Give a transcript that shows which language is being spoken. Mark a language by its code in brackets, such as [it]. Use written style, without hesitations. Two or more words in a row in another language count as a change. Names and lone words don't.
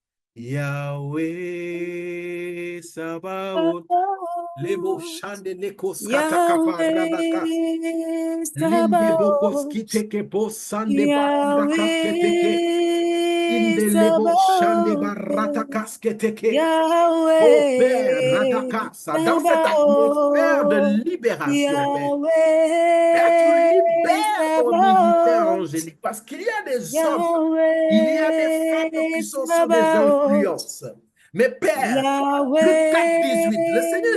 [fr] Yahweh Sabaoth, Lebo Shande Leko Skatakapa Radaka, Yahweh Linde Bokos Sabaoth, Kiteke Bo Sande Barakas Keteke, Yahweh Inde Lebo Shande Sabaoth, Baratakas Keteke. Oh Père Yahweh Radakasa, dans cette atmosphère de Sabaoth, libération, Père. Père, tu Yahweh libères ton ministère Sabaoth, angélique parce qu'il y a des hommes, il y a des femmes qui Yahweh sont sous des Sabaoth, influences. Mais Père, Luc 4, 18, le Seigneur